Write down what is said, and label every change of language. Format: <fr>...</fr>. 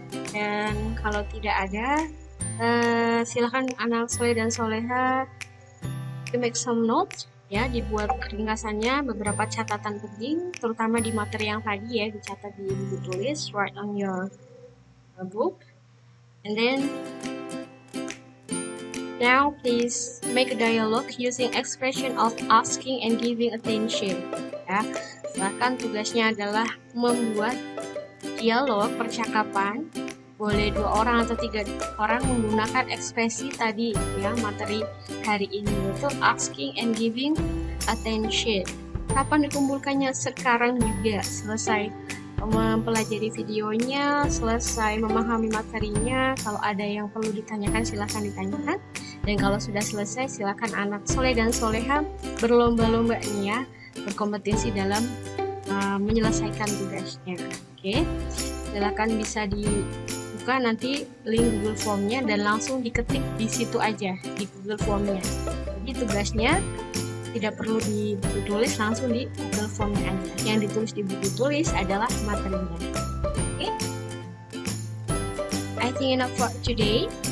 <id>Dan kalau tidak ada, silakan anak soleh dan soleha</id> <en>to make some notes</en> <id>ya, dibuat ringkasannya beberapa catatan penting, terutama di materi yang tadi ya, dicatat di buku tulis,</id> <en>write on your book. And then now please make a dialogue using expression of asking and giving attention.</en> <id>Ya, bahkan tugasnya adalah membuat dialog percakapan boleh 2 orang atau 3 orang menggunakan ekspresi tadi ya, materi hari ini yaitu asking and giving attention. Kapan dikumpulkannya? Sekarang juga. Selesai mempelajari videonya, selesai memahami materinya. Kalau ada yang perlu ditanyakan silahkan ditanyakan, dan kalau sudah selesai silahkan anak soleh dan soleha berlomba-lomba nih ya, berkompetisi dalam menyelesaikan tugasnya. Oke, silakan bisa dibuka nanti link Google Formnya dan langsung diketik di situ aja di Google Formnya. Jadi tugasnya tidak perlu di buku tulis, langsung di Google Formnya aja. Yang ditulis di buku tulis adalah materinya.</id> <en>Oke, I think enough for today.</en>